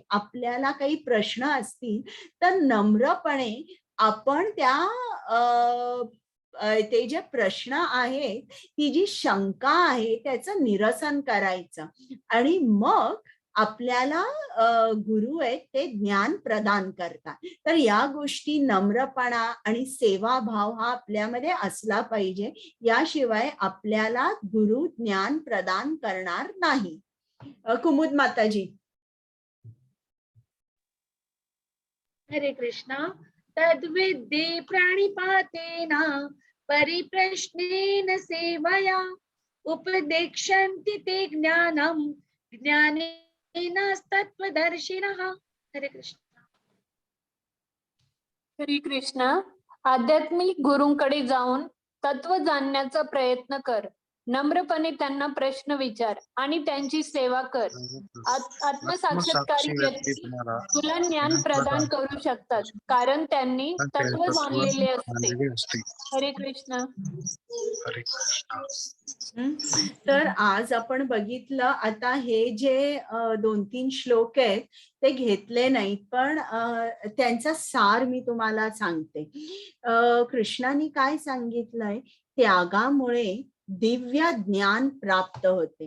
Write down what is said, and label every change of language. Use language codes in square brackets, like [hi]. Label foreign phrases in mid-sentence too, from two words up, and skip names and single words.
[mr] आपल्याला काही प्रश्न असतील तर नम्रपणे आपण ते जे प्रश्न आहेत, ती जी शंका आहे त्याचं निरसन करायचं आणि मग आपल्याला गुरु आहेत ते ज्ञान प्रदान करतात. तर या गोष्टी नम्रपणा आणि सेवाभाव हा आपल्यामध्ये असला पाहिजे. याशिवाय आपल्याला गुरु ज्ञान प्रदान करणार नाही. कुमुद माताजी. हरे कृष्णा. [sa] तद्विद्धि प्रणिपातेन परिप्रश्नेन सेवया उपदेक्षन्ति ते ज्ञानम ज्ञानेन तत्त्वदर्शिनः. [mr] हरे कृष्ण. हरे कृष्ण. आध्यात्मिक गुरूंकडे जाऊन तत्व जाणण्याचा प्रयत्न कर. नम्रपणे त्यांना प्रश्न विचार आणि त्यांची सेवा कर. आत्मसाक्षात्कारी व्यक्ती तुला ज्ञान प्रदान करू शकतात, कारण त्यांनी तत्व जाणलेले असते. हरे कृष्ण. तर आज आपण बघितलं, आता हे जे 2-3 श्लोक आहेत ते घेतले नाहीत, पण त्यांचा सार मी तुम्हाला सांगते. कृष्णाने काय सांगितलंय, त्यागामुळे दिव्य ज्ञान प्राप्त होते.